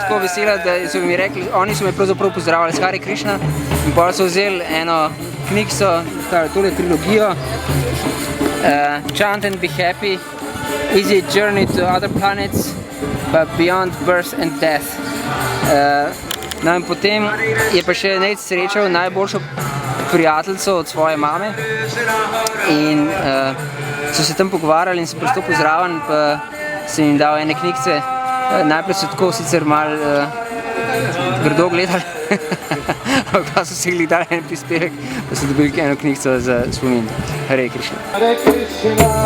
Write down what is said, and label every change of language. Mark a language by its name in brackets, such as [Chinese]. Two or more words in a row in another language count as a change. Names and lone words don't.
[Slovenian] tako vesela, da so mi rekli, oni so me pravzaprav pozdravljali s Hare Krishna in potem so vzeli eno knjigico, tole trilogijo Chant and Be Happy, Easy Journey to Other Planets, but Beyond Birth and Death. No in potem je pa še Nate srečal najboljšo prijateljico od svoje mame in so se tam pogovarjali in sem pristopil zraven, pa sem jim dal ene knjigice. Najprej so tako sicer malo grdo gledali, pa so si jih dali en prispevek, pa so dobili eno knjigico za spomin.